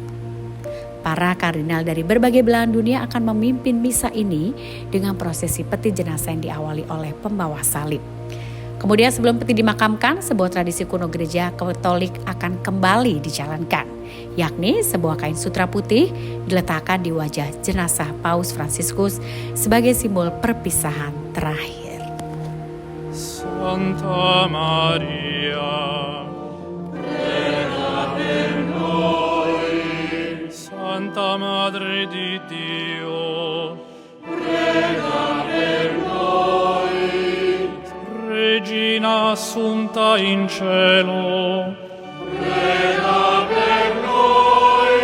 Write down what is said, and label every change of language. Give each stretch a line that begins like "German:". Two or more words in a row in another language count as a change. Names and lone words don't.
Indonesian: Para kardinal dari berbagai belahan dunia akan memimpin misa ini dengan prosesi peti jenazah yang diawali oleh pembawa salib. Kemudian sebelum peti dimakamkan, sebuah tradisi kuno Gereja Katolik akan kembali dijalankan, yakni sebuah kain sutra putih diletakkan di wajah jenazah Paus Fransiskus sebagai simbol perpisahan terakhir.
Italian: Santa Maria, prega per noi. Santa Madre di Dio, prega per noi. Regina assunta in cielo, prega per noi.